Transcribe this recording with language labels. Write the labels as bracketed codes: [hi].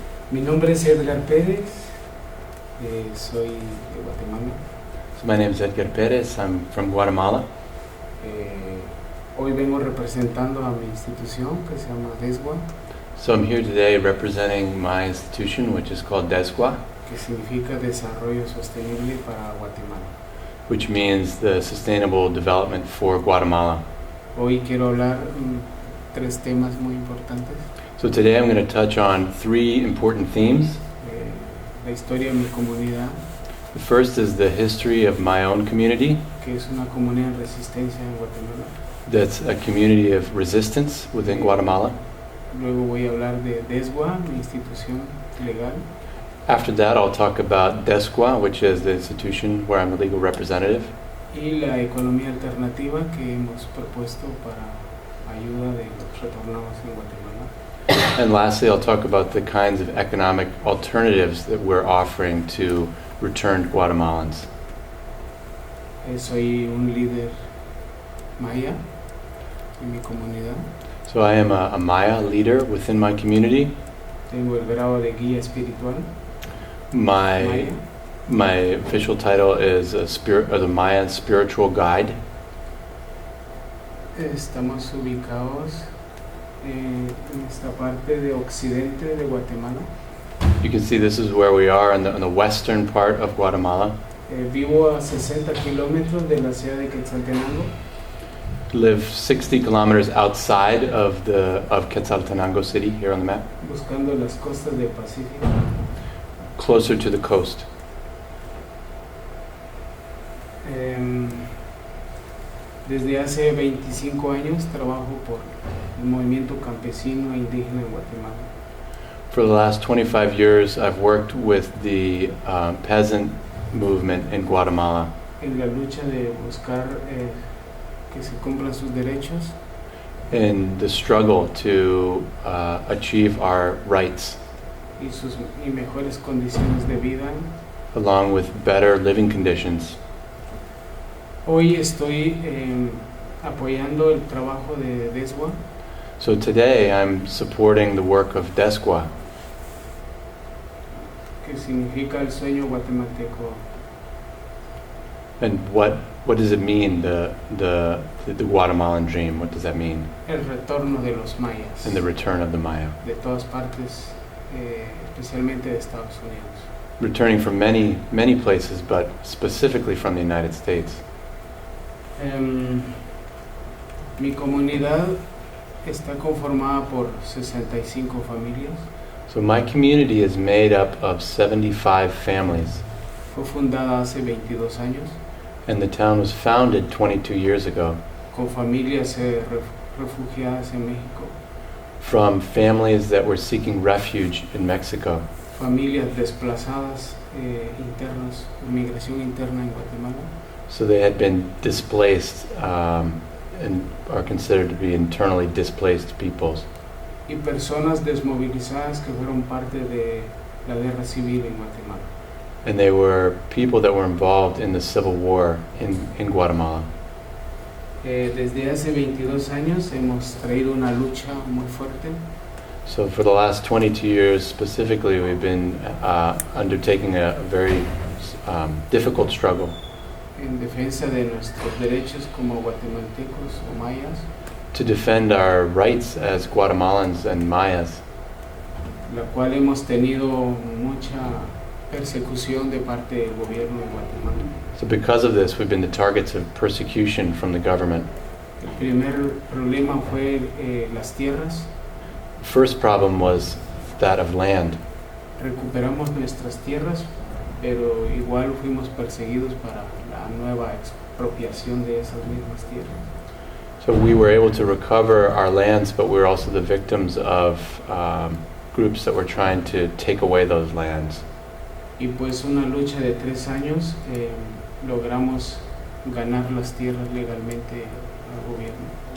[es] Mi nombre es Edgar Pérez. Soy de Guatemala. [en] So my name is Edgar Perez. I'm from Guatemala. [es] Hoy vengo representando a mi institución que se llama DESGUA, [en] So I'm here today representing my institution, which is called DESGUA, [es] que significa Desarrollo Sostenible para Guatemala. [en] which means the Sustainable Development for Guatemala. [es] Hoy quiero hablar tres temas muy importantes. [en] So today I'm going to touch on three important themes. [es] La historia de mi comunidad, [en] The first is the history of my own community. [es] que es una comunidad de resistencia en Guatemala. [en] That's a community of resistance within Guatemala. [es] Luego voy a hablar de DESGUA, mi institución legal. [en] After that, I'll talk about DESGUA, which is the institution where I'm the legal representative. [es] Y la economía alternativa que hemos propuesto para ayuda de los retornados en Guatemala. [en] And lastly, I'll talk about the kinds of economic alternatives that we're offering to returned Guatemalans. [es] Soy un líder maya en mi comunidad. [en] So I am a Maya leader within my community. [es] Tengo el grado de guía espiritual [en] My [es] maya. [en] my official title is the Mayan spiritual guide. [es] Estamos ubicados en esta parte de occidente de Guatemala. [en] You can see this is where we are in the western part of Guatemala. [es] Vivo a 60 kilómetros de la ciudad de Quetzaltenango. [en] Live 60 kilometers outside of Quetzaltenango city here on the map, [es] Buscando las costas del Pacífico. [en] closer to the coast. [es] Desde hace 25 años trabajo por el movimiento campesino e indígena en Guatemala. [en] For the last 25 years, I've worked with the peasant movement in Guatemala [es] En la lucha de buscar que se cumplan sus derechos [en] in the struggle to achieve our rights, [es] y mejores condiciones de vida. [en] along with better living conditions. [es] Hoy estoy apoyando el trabajo de DESGUA, [en] So today I'm supporting the work of DESGUA, [es] que significa el sueño guatemalteco. [en] and what does it mean, the Guatemalan Dream? What does that mean? [es] El retorno de los mayas, [en] And the return of the Maya, [es] de todas partes, especialmente de Estados Unidos. [en] returning from many places, but specifically from the United States. [es] Mi comunidad está conformada por 65 familias. [en] So my community is made up of 75 families, [es] Fue fundada hace 22 años [en] and the town was founded 22 years ago [es] con familias refugiadas en México. [en] from families that were seeking refuge in Mexico. [es] familias desplazadas internas, migración interna en Guatemala. [en] So they had been displaced and are considered to be internally displaced peoples. [es] Y personas desmovilizadas que fueron parte de la guerra civil en Guatemala. [en] And they were people that were involved in the civil war in Guatemala. [es] Desde hace 22 años hemos traído una lucha muy fuerte [en] So for the last 22 years specifically, we've been undertaking a very difficult struggle [es] en defensa de nuestros derechos como guatemaltecos o mayas, [en] to defend our rights as Guatemalans and Mayas, [es] la cual hemos tenido mucha persecución de parte del gobierno de Guatemala. [en] So because of this, we've been the targets of persecution from the government. [es] El primer problema fue las tierras. [en] First problem was that of land. [es] Recuperamos nuestras tierras, pero igual fuimos perseguidos para la nueva expropiación de esas mismas tierras. [en] So we were able to recover our lands, but we were also the victims of groups that were trying to take away those lands. [es] Y pues una lucha de 3 años logramos ganar las tierras legalmente al gobierno.